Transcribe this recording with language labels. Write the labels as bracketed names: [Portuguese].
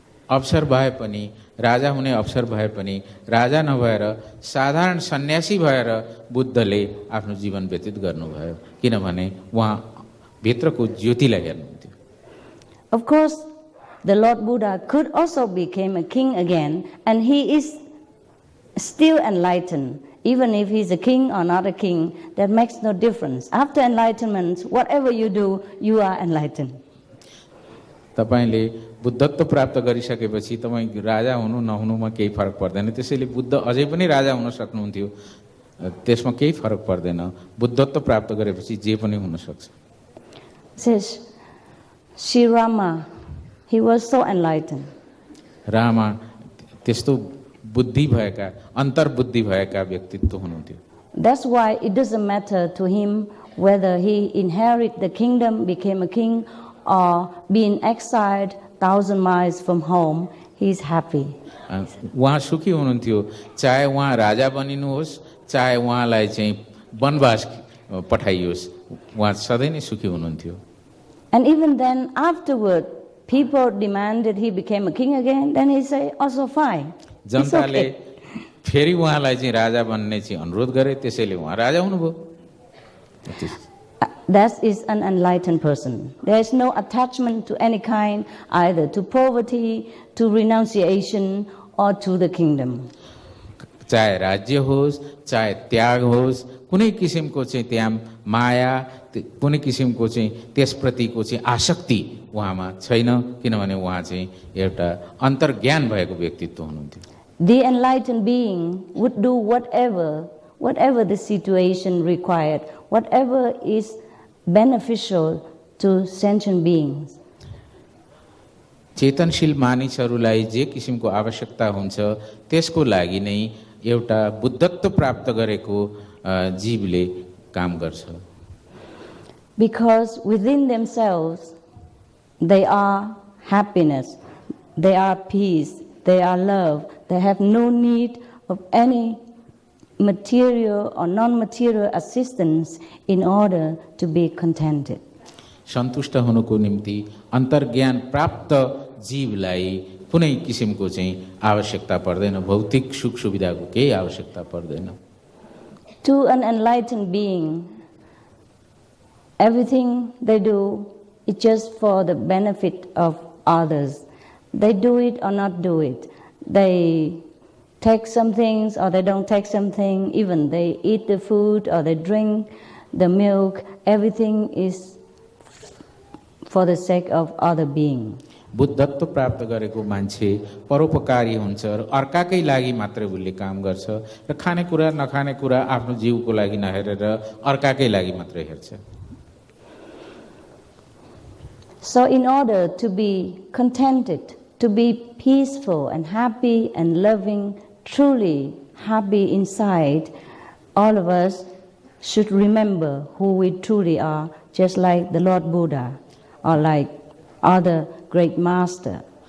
[Nepali] अवसर भए पनि, राजा हुने अवसर भए पनि, राजा नभएर साधारण सन्यासी भएर बुद्धले आफ्नो जीवन व्यतीत गर्नुभयो, किनभने उहाँ भित्रको ज्योतिलाई हेर्नुहुन्थ्यो। [English] Of course, the Lord Buddha could also become a king again, and he is still enlightened. Even if he's a king or not a king, that makes no difference. After enlightenment, whatever you do, you are enlightened. [Nepali] तपाईले बुद्धत्व प्राप्त गरिसकेपछि तपाईँ राजा हुनु नहुनुमा केही फरक पर्दैन। त्यसैले बुद्ध अझै पनि राजा हुन सक्नुहुन्थ्यो, त्यसमा केही फरक पर्दैन। बुद्धत्व प्राप्त गरेपछि जे पनि हुन सक्छ। [English] Says Sri Rama, he was so enlightened. [Nepali] Rama त्यस्तो बुद्धि भएका, अन्तर्बुद्धि भएका व्यक्तित्व हुनुहुन्थ्यो। [English] That's why it doesn't matter to him whether he inherit the kingdom, became a king, or being exiled 1,000 miles from home, he is happy. [Nepali] उहाँ सुखी हुनुहुन्थ्यो, चाहे उहाँ राजा बनिनुहोस्, चाहे उहाँलाई चाहिँ वनवास पठाइयोस्, उहाँ सधैँ नै सुखी हुनुहुन्थ्यो। [English] And even then, afterward, people demanded he became a king again, then he say, also fine. [Nepali] जनताले फेरि उहाँलाई चाहिँ राजा बन्ने चाहिँ अनुरोध गरे, त्यसैले उहाँ राजा हुनुभयो। [English] That is an enlightened person. There is no attachment to any kind, either to poverty, to renunciation, or to the kingdom. [Nepali] चाहे राज्य होस्, चाहे त्याग होस्, कुनै किसिमको चाहिँ त्यहाँ माया, कुनै किसिमको चाहिँ त्यसप्रतिको चाहिँ आसक्ति उहाँमा छैन, किनभने उहाँ चाहिँ एउटा अन्तर्ज्ञान भएको व्यक्तित्व हुनुहुन्थ्यो। [English] The enlightened being would do whatever the situation required, whatever is beneficial to sentient beings. [Nepali] चेतनशील मानिसहरूलाई जे किसिमको आवश्यकता हुन्छ त्यसको लागि नै एउटा बुद्धत्व प्राप्त गरेको जीवले काम गर्छ। [English] Because within themselves they are happiness, they are peace, they are love, they have no need of any material or non-material assistance in order to be contented. [Nepali] सन्तुष्ट हुनुको निम्ति अन्तर्ज्ञान प्राप्त जीवलाई कुनै किसिमको चाहिँ आवश्यकता पर्दैन, भौतिक सुख सुविधाको केही आवश्यकता पर्दैन। [English] To an enlightened being, everything they do is just for the benefit of others. They do it or not do it. They take some things or they don't take something. Even they eat the food or they drink the milk. Everything is for the sake of other being. [Nepali] बुद्धत्व प्राप्त गरेको मान्छे परोपकारी हुन्छ र अर्काकै लागि मात्रै उसले काम गर्छ र खानेकुरा नखानेकुरा आफ्नो जीवको लागि नहेरेर अर्काकै लागि मात्रै हेर्छ। [English] So in order to be contented, to be peaceful and happy and loving, truly happy inside, all of us should remember who we truly are, just like the Lord Buddha or like other great master.